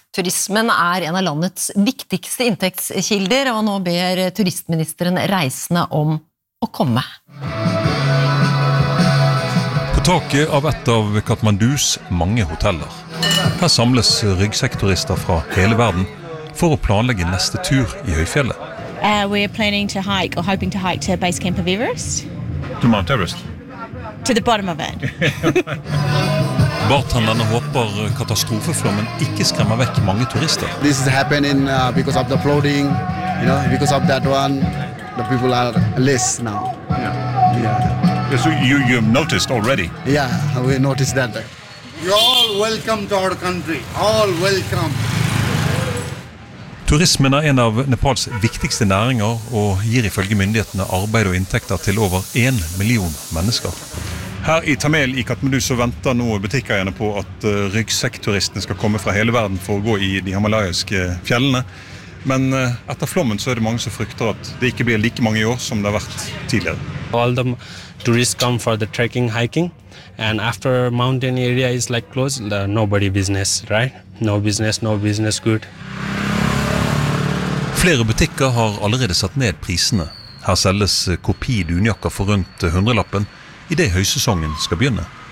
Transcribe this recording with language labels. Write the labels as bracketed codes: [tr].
[no] Turismen er en av landets viktigste inntektskilder, og nå ber turistministeren reisende om å komme. På taket av et av Kathmandus mange hoteller. Her samles ryggsekkturister fra hele verden for å planlegge neste tur i høyfjellet. [en] We are planning to hike, or hoping to hike to base camp of Everest. To Mount Everest. To the bottom of it. [no] Bartenderne håper katastrofeflommen ikke skremmer vekk mange turister. [en] This is happening because of the flooding, you know, because of that one, the people are less now. Yeah. So you've noticed already? Yeah, we noticed that. You're all welcome to our country. All welcome. [no] Turismen en av Nepals viktigste næringer og gir ifølge myndighetene arbeid og inntekter til over 1 million mennesker. Her i Tamil i Kathmandu så venter nå butikkeierne på at ryggsekkturistene skal komme fra hele verden for å gå i de himalayiske fjellene. Men etter flommen så det mange som frykter at det ikke blir like mange år som det har vært tidligere. [en] All the tourists come for the trekking, hiking. And after mountain area is like closed, nobody business, right? No business, no business good. [no] Flere butikker har allerede satt ned prisene. Her selges kopi dunjakker for rundt 100-lappen i det høysesongen skal begynne.